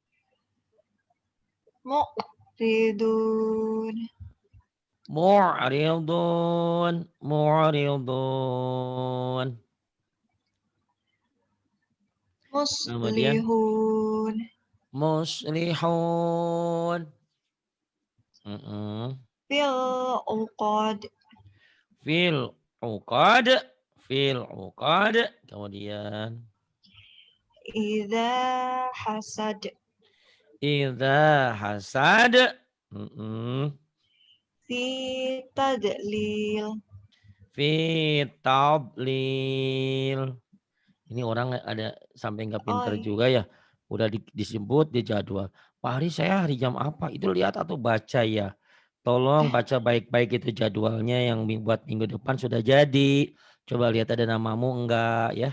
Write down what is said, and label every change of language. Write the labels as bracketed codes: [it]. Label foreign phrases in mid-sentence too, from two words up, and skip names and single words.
[ar] Mu'ridun. معرضون. معرضون. [id] Kemudian. [ar] Muslihun. Muslihun. في العقد. في العقد. في العقد. [id] Kemudian. [ar] إذا حسد. إذا حسد. في تضليل. في تبليل. [id] Ini orang ada sampai nggak pinter juga ya. Udah disebut di jadwal. Pak Hari saya hari jam apa? Itu lihat atau baca ya. Tolong baca baik-baik itu jadwalnya yang buat minggu depan sudah jadi. Coba lihat ada namamu enggak ya.